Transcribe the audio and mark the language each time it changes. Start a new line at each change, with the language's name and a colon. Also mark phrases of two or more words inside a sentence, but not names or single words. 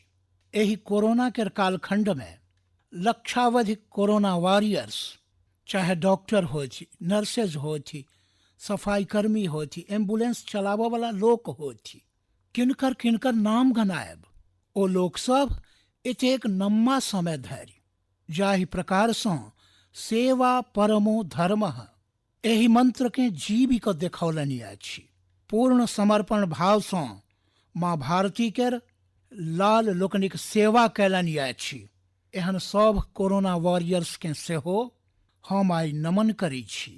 Maithili: एहि कोरोना केर कालखंड में लक्षावधिक
English: corona warriors,
Maithili: चाहे डॉक्टर होथि, नर्सेज होथि, सफाई कर्मी होथि, एम्बुलेंस चलाबऽ वाला लोक होथि, किनकर किनकर नाम गनायब। ओ लोक सब एतेक लम्बा समय धरि जाहि प्रकार सँ
Sanskrit: सेवा परमो धर्मः
Maithili: एहि मंत्र के जीवि कऽ देखौलनि अछि, पूर्ण समर्पण भाव सँ माँ भारती केर लाल लोकनिक सेवा कैलनि अछि। एहन सब
English: corona warriors
Maithili: के सेहो हम आइ नमन करै छी।